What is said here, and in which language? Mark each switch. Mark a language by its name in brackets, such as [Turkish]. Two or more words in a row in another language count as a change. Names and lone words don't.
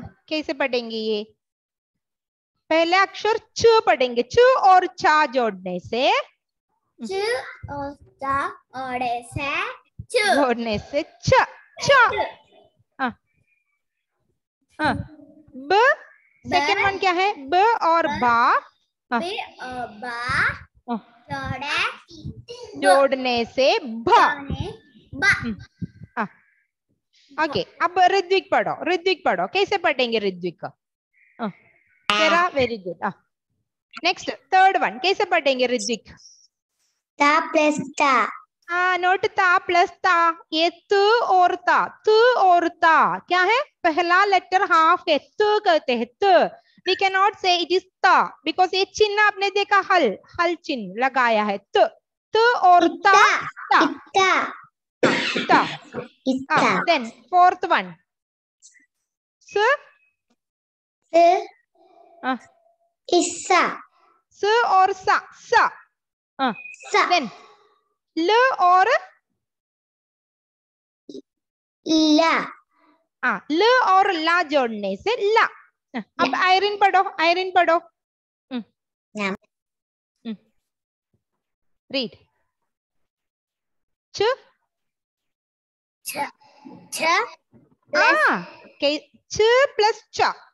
[Hindi] कैसे पढ़ेंगे ये? पहले अक्षर च पढ़ेंगे. च और छा जोड़ने से च और चा जोड़ने से छ. छ. ब. [English] second one [Hindi] क्या है? ब और बा. बा जोड़ने से भा. ओके अब ऋत्विक पढ़ो कैसे पढ़ेंगे ऋत्विक तेरा [English] very good next third one [Hindi] कैसे पढ़ेंगे ऋत्विक ता प्लस ता नोट ता प्लस ता ये त और ता क्या है पहला लेटर हाफ है त कहते हैं त [English] we can not say it is [Hindi] ता बिकॉज ये चिन्ह आपने देखा हल चिन्ह लगाया है त और ता [English] then fourth one [Hindi] स इस्सा स और सा देन ल और ला ल और ला जोड़ने से ला अब आयरन पढ़ो रीड च प्लस च